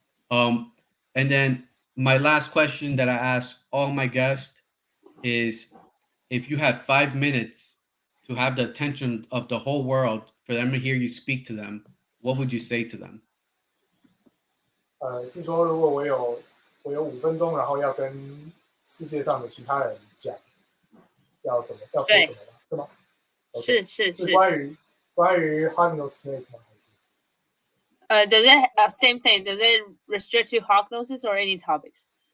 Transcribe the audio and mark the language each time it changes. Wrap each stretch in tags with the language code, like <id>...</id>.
<en>Yeah. And then my last question that I ask all my guests is, if you had 5 minutes to have the attention of the whole world for them to hear you speak to them, what would you say to them?</en> <zh>是说如果我有5分钟，然后要跟世界上的其他人讲，要说什么吗？对吗？是关于 Hognose snake 吗？还是</zh> <en>does it same thing? Does it restrict to Hognoses or any topics?</en>